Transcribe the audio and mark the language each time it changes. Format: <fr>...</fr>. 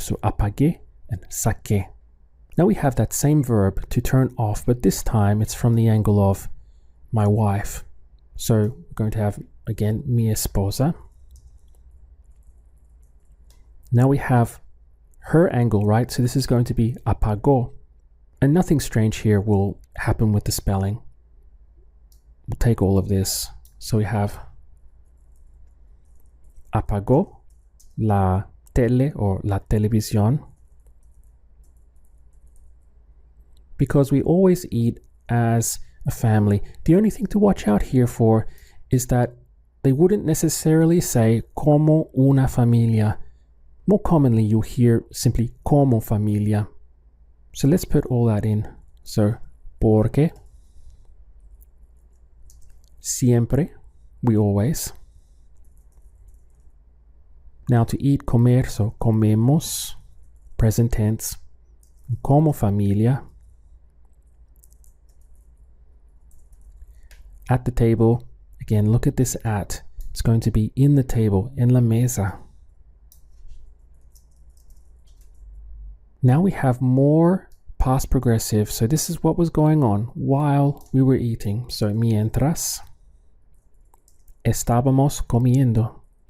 <en>So apagué and saqué. Now we have that same verb to turn off, but this time it's from the angle of my wife. So we're going to have, again,</en> <es>mi esposa.</es> <en>Now we have her angle, right? So this is going to be apagó. And nothing strange here will happen with the spelling. We'll take all of this. So we have</en> <es>apagó la tele or la televisión.</es> <en>Because we always eat as a family. The only thing to watch out here for is that they wouldn't necessarily say</en> <es>como una familia.</es> <en>More commonly, you'll hear simply</en> <es>como familia.</es> <en>So let's put all that in. So,</en> <es>porque, siempre,</es> <en>we always. Now to eat, comer, so comemos, present tense,</en> <es>como familia.</es> <en>At the table, again, look at this at. It's going to be in the table,</en> <es>en la mesa.</es> <en>Now we have more past progressive. So this is what was going on while we were eating.</en> <es>So mientras estábamos comiendo.</es>